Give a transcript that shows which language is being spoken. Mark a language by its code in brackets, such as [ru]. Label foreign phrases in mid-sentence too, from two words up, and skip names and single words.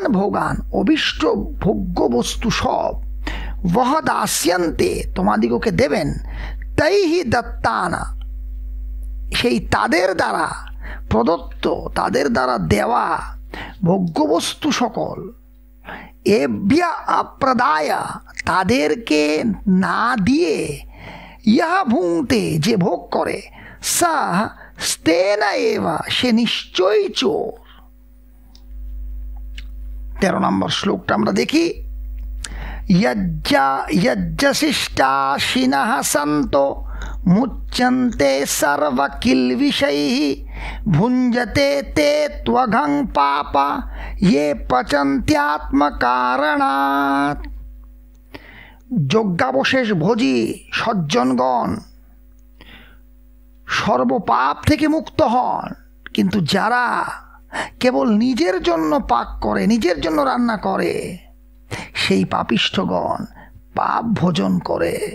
[bn] ভোগান অভীষ্ট ভোগ্য বস্তু সব, [sa] বহ দাস্যন্তে [bn] তোমাদিগকে দেবেন, [sa] তৈহি দত্তানা [bn] সেই তাদের দ্বারা প্রদত্ত, তাদের দ্বারা দেওয়া ভোগ্যবস্তু সকল, [sa] এভ্যা অপ্রদায় [bn] তাদেরকে না দিয়ে, [sa] ইহা ভুঙ্ক্তে [bn] যে ভোগ করে, [sa] সা স্তেন এবা [bn] সে নিশ্চয়ই চোর। 13 নম্বর শ্লোকটা আমরা দেখি। [sa] यज्ञशिष्टाशिनः सन्तो मुच्यन्ते सर्वकिल्बिषैः भुञ्जते ते त्वघं पापा ये पचन्त्यात्मकारणात्। [bn] যজ্ঞাবশেষ ভোজী সজ্জনগণ সর্বপাপ থেকে মুক্ত হন, কিন্তু যারা কেবল নিজের জন্য পাক করে, নিজের জন্য রান্না করে, সেই পাপিষ্ঠগণ পাপ ভোজন করে।